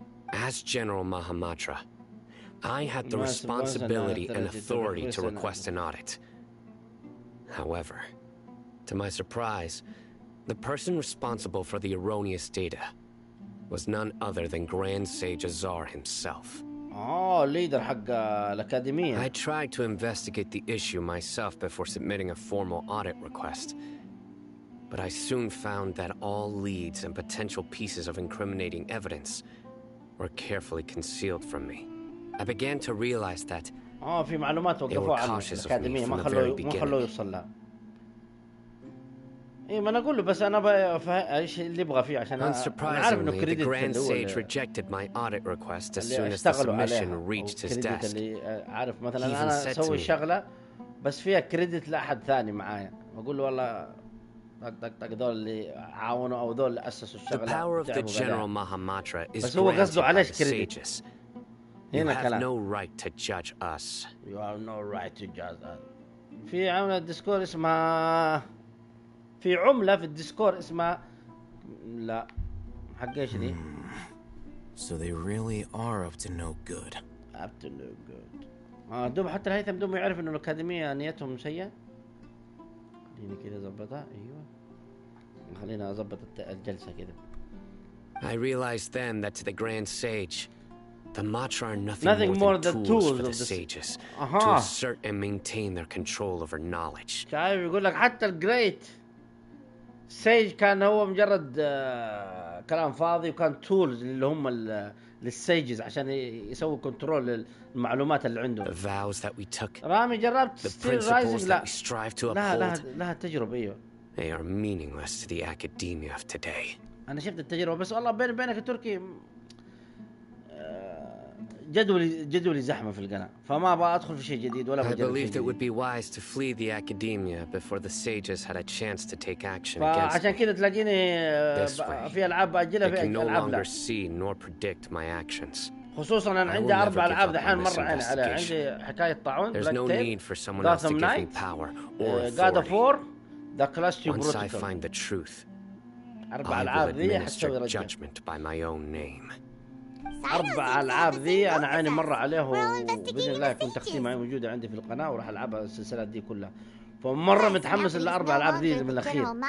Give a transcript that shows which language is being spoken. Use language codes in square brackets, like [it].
[en] As General Mahamatra, I had the responsibility and authority to request an audit. However, to my surprise, the person responsible for the erroneous data was none other than Grand Sage Azar himself. [ar] leader حق الأكاديمية. [en] I tried to investigate the issue myself before submitting a formal audit request. But I soon found that all leads and potential pieces of incriminating evidence were carefully concealed from me. I began to realize that [ar] في معلومات وقفوا عن الأكاديمية ما خلوه يوصل لها. إيه ما أنا أقول له بس أنا إيش اللي يبغى فيه عشان أعرف إنه كريدت. [en] The Grand Sage rejected my audit request as soon as the submission reached his desk. [ar] اللي عارف مثلا أنا أسوي شغلة بس فيها كريدت لأحد ثاني معايا، أقول له والله طق دول اللي عاونوا أو دول اللي أسسوا الشغلة. [en] The power of the General Mahamatra is [ar] بس هو قصده عليه [en] granted by the [ar] كريدت. [en] sages. [ar] هنا [en] You have [ar] كلام. [en] no right to judge us. You have no right to judge us. [ar] في عملة الديسكور اسمها في عملة في الديسكور اسمها لا حق ايش دي؟ [en] So they really are up to no good. Up to no good. [ar] دوب حتى الهيثم دوب يعرف انه الأكاديمية نيتهم سيئة. خليني كذا اظبطها. ايوه خلينا اظبط الجلسة كذا. [en] I realized then that to the Grand Sage, the Matra are nothing more than tools for the sages to assert and maintain their control over knowledge. [ar] شايف يقول لك حتى الجريت سيج كان هو مجرد كلام فاضي وكان تولز اللي هم للسيجز عشان يسوي كنترول للمعلومات اللي عندهم. [en] The vows that we took, [ar] رامي جربت [en] the principles that we strive to uphold, [ar] لها تجربة ايوه. [en] They are meaningless to the academia of today. [ar] أنا شفت التجربة بس والله بينك التركي جدولي زحمة في القناة فما أبغى أدخل في شيء جديد ولا بجرب شيء جديد. [en] I believed it would be wise to flee the academia before the sages had a chance to take action against me. [ar] عشان كذا تلاقيني في ألعاب بأجلها في ألعاب لا. [en] They can no longer see nor predict my actions. [ar] خصوصا أنا عندي 4 ألعاب دحين مرة عندي حكاية طاعون. [en] There's no need for someone else to give me power or authority. God of War, The Clash to Once I find the truth, I will administer judgment by my own name. [ar] 4 ألعاب ذي أنا عيني مرة عليه وبإذن الله يكون تختيمها موجودة عندي في القناة وراح ألعبها السلسلات دي كلها. فمرة متحمس ل4 ألعاب ذي من الأخير.